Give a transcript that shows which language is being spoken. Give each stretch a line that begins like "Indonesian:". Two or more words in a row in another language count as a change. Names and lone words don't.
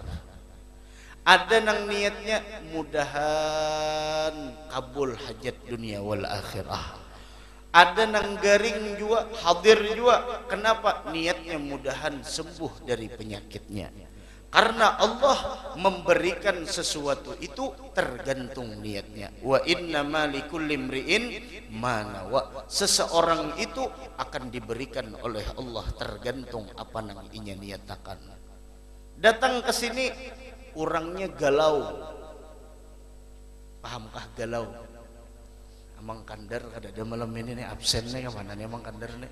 Banjar: Ada nang niatnya mudahan kabul hajat
Arabic: الدنيا والآخرة.
Banjar: Ada nang garing juga, hadir juga. Kenapa? Niatnya mudahan sembuh dari penyakitnya.
Indonesian: Karena Allah memberikan sesuatu itu tergantung niatnya.
Arabic: وإنما لكل امرئ ما نوى.
Indonesian: Seseorang itu akan diberikan oleh Allah tergantung apa yang inya niatakan. Datang ke sini orangnya galau.
Banjar: Pahamkah galau? Amang Kandar ada malam ini nih absennya kemana nih Amang Kandar nih?